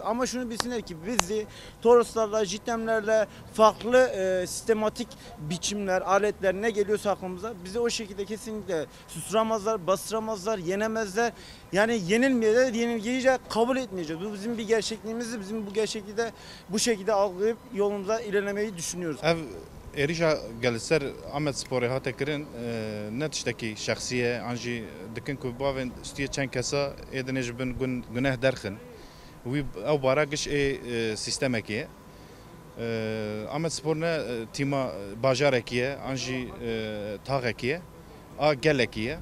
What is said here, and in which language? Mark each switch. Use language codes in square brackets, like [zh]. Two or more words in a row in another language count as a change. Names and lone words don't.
[tr] Ama şunu bilsinler ki bizi Toroslarla, Jitemlerle farklı sistematik biçimler, aletler ne geliyorsa aklımıza bizi o şekilde kesinlikle susturamazlar, bastıramazlar, yenemezler. Yani yenilmeyeceğiz, yenilgiyi de kabul etmeyeceğiz. Bu bizim bir gerçekliğimizdir. Bizim bu gerçekliği de bu şekilde algılayıp yolumuza ilerlemeyi düşünüyoruz. [ku] Êrîja gelser Ahmetsporê hate kirin ne tiştekî şexsiye an jî dikin ku bavên stûyê çend kesa ê dinê ji bin guneh derxin wî ew bara giş ê sîstemekê ye. Ahmetspor ne tîma bajarekî ye an jî taxekî ye a gelekî ye.